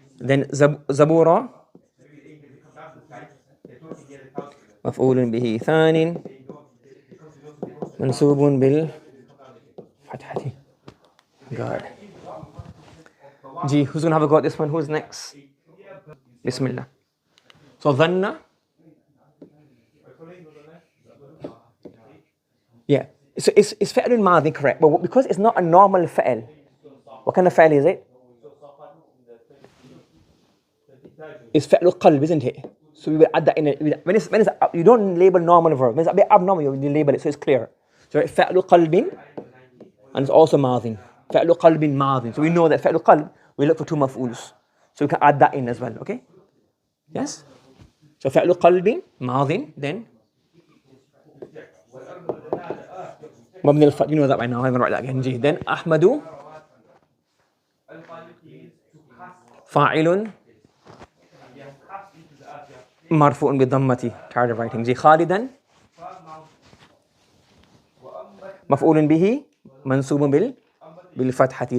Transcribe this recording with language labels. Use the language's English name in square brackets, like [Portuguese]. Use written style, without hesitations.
[English] then [Arabic] Zabura مفعول به ثان منصوب بالفتحة. [English] God. Gee, who's gonna have a go at this one? Who's next? Bismillah. so dhanna. yeah. so it's فعل ماضي, correct, but because it's not a normal فعل. what kind of فعل is it? it's فعل قلب, isn't it? so we will add that in it. when it's you don't label normal verb. when it's a bit abnormal you label it so it's clear. so فعل قلب and it's also ماضي. [Arabic] فعل قلب ماضي. [English] so we know that فعل قلب we look for two مفعولs, so we can add that in as well. okay? yes. so [Arabic] فعل قلب ماضي. [English] then مبني الفتح. you know that by now. I'm going to write that again. then [Arabic] أحمد فاعل مرفوع بالضمة. [English] tired of writing. [Arabic] خالدا مفعول به منصوب بالفتحة.